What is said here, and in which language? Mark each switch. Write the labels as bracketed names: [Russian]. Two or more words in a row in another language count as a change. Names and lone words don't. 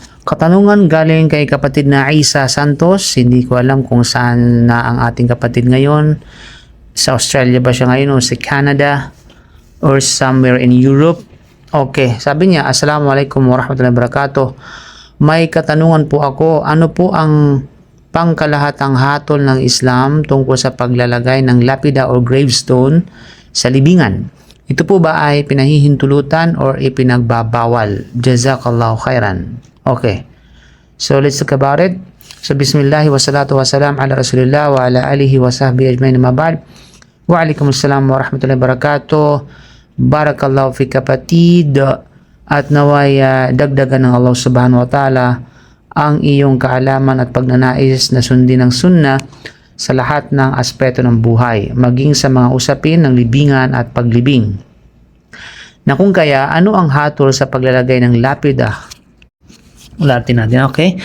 [Filipino] Katanungan galing kay kapatid na Isa Santos. Hindi ko alam kung saan na ang ating kapatid ngayon. Sa Australia ba siya ngayon o sa Canada [English] or somewhere in Europe? [Filipino] Okay, sabi niya, [Arabic] السلام عليكم ورحمة الله وبركاته. [Filipino] May katanungan po ako, ano po ang pangkalahatang hatol ng Islam tungkol sa paglalagay ng lapida o gravestone sa libingan? Ito po ba ay pinahihintulutan or ipinagbabawal? [Arabic] جزاك الله خيرا. [English] Okay. So let's talk about it. [Arabic] So بسم الله والصلاة والسلام على رسول الله وعلى آله وصحبه أجمعين أما بعد. وعليكم السلام ورحمة الله وبركاته. بارك الله في [Filipino] kapatid at naway dagdagan ng Allah [Arabic] سبحانه وتعالى [Filipino] ang iyong kaalaman at pagnanais na sundin ng sunnah sa lahat ng aspeto ng buhay, maging sa mga usapin ng libingan at paglibing. Na kung kaya, ano ang hatol sa paglalagay ng lapida? Ulatin natin, okay?